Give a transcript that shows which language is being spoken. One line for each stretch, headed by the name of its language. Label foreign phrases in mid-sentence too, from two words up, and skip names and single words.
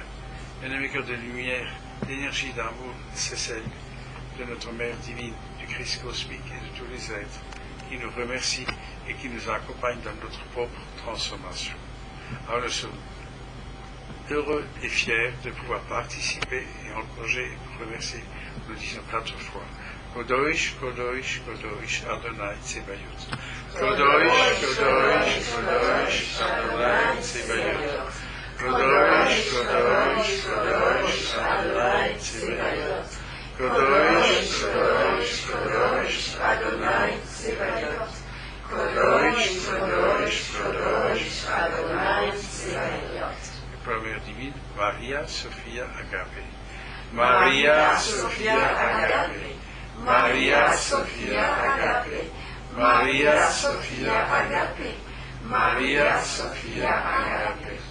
French: Bien-aimés cœurs de lumière, l'énergie d'amour, c'est celle de notre Mère divine, du Christ cosmique et de tous les êtres qui nous remercient et qui nous accompagnent dans notre propre transformation. Alors nous sommes heureux et fiers de pouvoir participer et encourager et remercier. Nous disons 4 fois.
Hebrew: קדוש קדוש קדוש אדני צבאות. קדוש קדוש קדוש אדני צבאות. קדוש קדוש קדוש אדני צבאות. קדוש קדוש קדוש אדני צבאות. קדוש קדוש קדוש אדני צבאות.
French: Première divine, Maria Sophia Agapé. Maria Sophia Agapé. Maria Sophia Agapé. Maria Sophia Agapé. Maria Sophia Agapé.